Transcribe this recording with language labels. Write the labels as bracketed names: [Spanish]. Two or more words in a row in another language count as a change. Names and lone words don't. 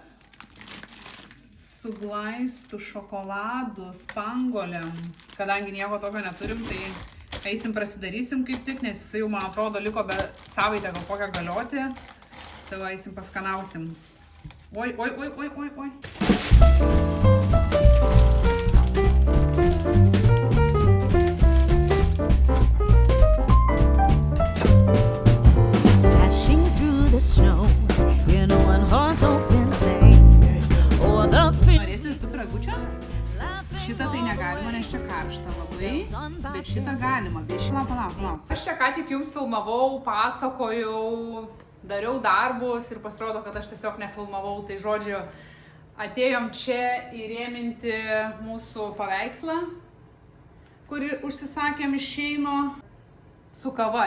[Lithuanian] Su glaistų šokoladu, spangolėm. Kadangi nieko tokio neturim, tai eisim prasidarysim kaip tik, nes jisai jau, man atrodo, liko be savaitę gal kokią galioti. Tai va, eisim paskanausim. Oi. [English] Dashing through the snow in one horse open sleigh. [Lithuanian] Norėsit 2 pyragučio? Šitą tai negalima, nes čia karšta labai, bet šitą galima. Palauk. Aš čia ką tik jums filmavau, pasakojau, dariau darbus ir pasirodo, kad aš tiesiog nefilmavau. Tai žodžiu, atėjom čia įrėminti mūsų paveikslą, kurį užsisakėm iš Šeino su kava.